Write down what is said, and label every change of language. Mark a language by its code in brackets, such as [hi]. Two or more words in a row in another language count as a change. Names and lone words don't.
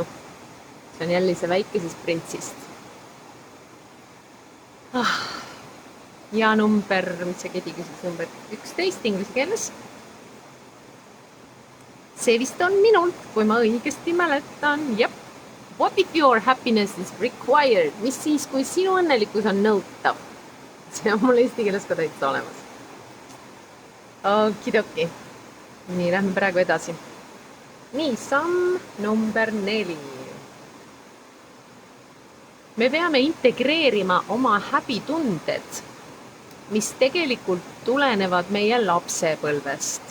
[et] See on jälle see väikesest printsist. Ja number, mis see Kedi küsis, number 11 inglise keeles. See vist on minult, kui ma õigesti mäletan. Jep. [en] What if your happiness is required? [et] Mis siis, kui sinu õnnelikkus on nõutav? See on mul eesti keeles ka täitsa olemas. Okidoki. Nii, lähme praegu edasi. Nii, samm number 4. Me peame integreerima oma häbitunded, mis tegelikult tulenevad meie lapsepõlvest.